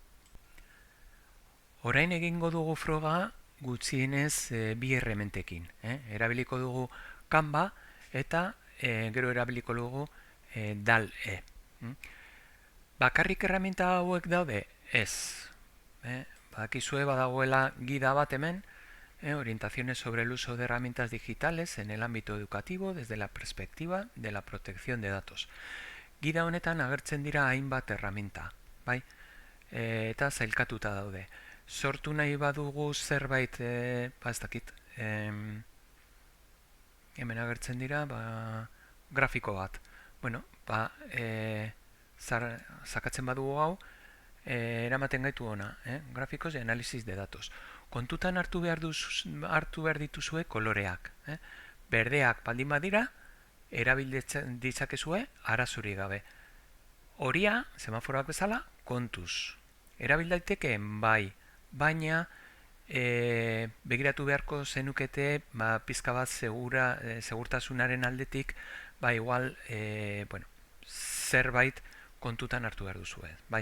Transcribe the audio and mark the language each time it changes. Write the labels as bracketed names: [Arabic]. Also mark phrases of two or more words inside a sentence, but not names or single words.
[Basque] Orain egingo dugu froga gutxienez bi errementekin. Erabiliko dugu Canva eta gero erabiliko dugu DAL-E. Bakarrik erraminta hauek daude? Ez. Badakizue badagoela gida bat hemen, [Spanish] orientaciones sobre el uso de herramientas digitales en el ámbito educativo desde la perspectiva de la protección de datos. [Basque] Gida honetan agertzen dira hainbat erraminta, bai? Eta zailkatuta daude. Sortu nahi badugu zerbait, ez dakit, hemen agertzen dira, grafiko bat. Bueno, sakatzen badugu hau, eramaten gaitu ona, [Spanish] grafikos y análisis de datos. [Basque] Kontutan hartu behar dituzue koloreak. Berdeak baldin badira, erabiltzen ditzakezue arazuri gabe. Horia, semaforoak bezala, kontuz. Erabil daiteke bai, baina begiratu beharko zenukete pizka bat segurtasunaren aldetik igual zerbait kontutan hartu behar duzue, bai.